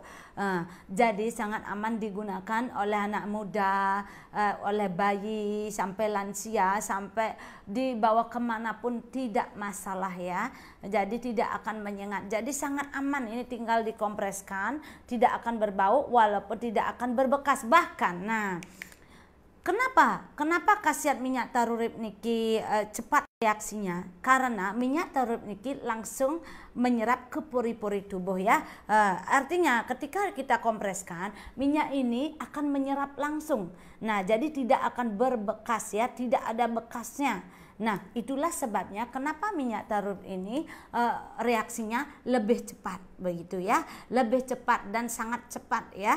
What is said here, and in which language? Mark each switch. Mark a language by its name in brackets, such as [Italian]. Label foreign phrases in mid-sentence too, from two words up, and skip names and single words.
[Indonesian] Jadi sangat aman digunakan oleh anak muda, oleh bayi, sampai lansia, sampai dibawa kemanapun tidak masalah ya. Jadi tidak akan menyengat. Jadi sangat aman, ini tinggal dikompreskan, tidak akan berbau walaupun tidak akan berbekas bahkan. Nah, Kenapa khasiat minyak taruh urip niki cepat reaksinya? Karena minyak taruh urip niki langsung menyerap ke pori-pori tubuh ya. Artinya ketika kita kompreskan, minyak ini akan menyerap langsung. Nah, jadi tidak akan berbekas ya, tidak ada bekasnya. Nah, itulah sebabnya kenapa minyak taruh urip ini reaksinya lebih cepat begitu ya, lebih cepat dan sangat cepat ya.